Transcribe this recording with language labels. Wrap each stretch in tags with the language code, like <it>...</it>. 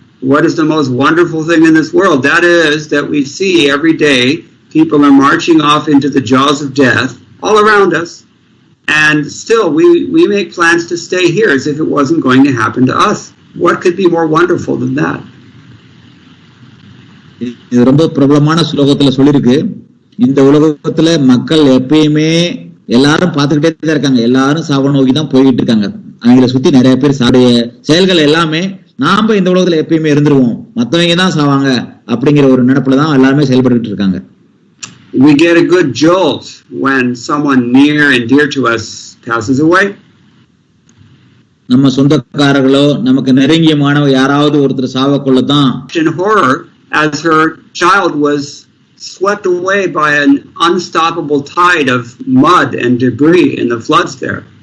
<en>What is the most wonderful thing in this world? That is that we see every day people are marching off into the jaws of death all around us, and still we make plans to stay here as if it wasn't going to happen to us. What could be more wonderful than that?</en> <ta>இது ரொம்ப பிரபலமான ஸ்லோகத்துல சொல்லிருக்கு. இந்த உலகத்துல மக்கள் எப்பயுமே எல்லாரும் பார்த்துக்கிட்டே தான் இருக்காங்க, எல்லாரும் சாவ நோக்கி தான் போய்கிட்டு இருக்காங்க. அவங்களை சுத்தி நிறைய பேர் சாடைய செயல்கள் எல்லாமே நாம இந்த உலகத்துல எப்பயுமே இருந்துருவோம், மத்தவங்க தான் சாவாங்க அப்படிங்கிற ஒரு நினைப்புலதான் எல்லாருமே செயல்பட்டு இருக்காங்க.</ta> <en>We get a good jolt when someone near and dear to us passes away.</en> <ta>நம்ம சொந்தக்காரர்களோ நமக்கு நெருங்கிய மாணவ யாராவது ஒருத்தர் சாவக்குள்ளதான்.</ta> <en>In horror, as her child was swept away by an unstoppable tide of mud and debris in the floods there.</en>